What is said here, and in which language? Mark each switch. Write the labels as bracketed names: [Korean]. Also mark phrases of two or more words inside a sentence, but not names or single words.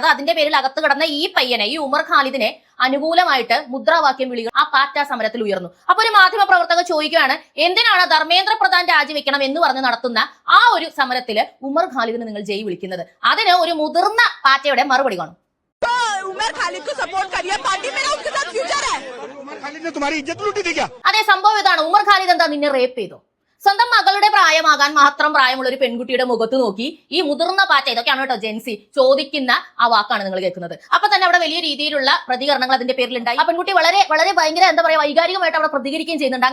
[Malayalam] അതിന്റെ പേരിൽ അകത്ത് കിടന്ന ഈ പയ്യനെ, ഈ ഉമർ ഖാലിദിനെ അനുകൂലമായിട്ട് മുദ്രാവാക്യം വിളികൾ ആ പാറ്റ സമരത്തിൽ ഉയർന്നു. അപ്പൊ ഒരു മാധ്യമ പ്രവർത്തകർ ചോദിക്കുകയാണ്, എന്തിനാണ് ധർമ്മേന്ദ്ര പ്രധാൻ രാജിവെക്കണം എന്ന് പറഞ്ഞ് നടത്തുന്ന ആ ഒരു സമരത്തിൽ ഉമർ ഖാലിദിനെ നിങ്ങൾ ജയ് വിളിക്കുന്നത്? അതിന് ഒരു മുതിർന്ന പാറ്റയുടെ മറുപടി കാണും. [Hindi] उमर खालिद को सपोर्ट करिए, पार्टी में उसके साथ फ्यूचर है। उमर खालिद ने तुम्हारी इज्जत लूटी थी क्या? [Malayalam] അതെ, സംഭവം ഇതാണ്. ഉമർ ഖാലിദ് എന്താ നിന്നെ റേപ്പ് ചെയ്തോ? സ്വന്തം മകളുടെ പ്രായമാകാൻ മാത്രം പ്രായമുള്ള ഒരു പെൺകുട്ടിയുടെ മുഖത്ത് നോക്കി ഈ മുതിർന്ന പാറ്റ, ഇതൊക്കെയാണ് കേട്ടോ ജെൻസി, ചോദിക്കുന്ന ആ വാക്കാണ് നിങ്ങൾ കേൾക്കുന്നത്. അപ്പൊ തന്നെ അവിടെ വലിയ രീതിയിലുള്ള പ്രതികരണങ്ങൾ അതിന്റെ പേരിലുണ്ടായി. ആ പെൺകുട്ടി വളരെ വളരെ ഭയങ്കര എന്താ പറയാ വൈകാരികമായിട്ട് അവിടെ പ്രതികരിക്കുകയും ചെയ്യുന്നുണ്ട്.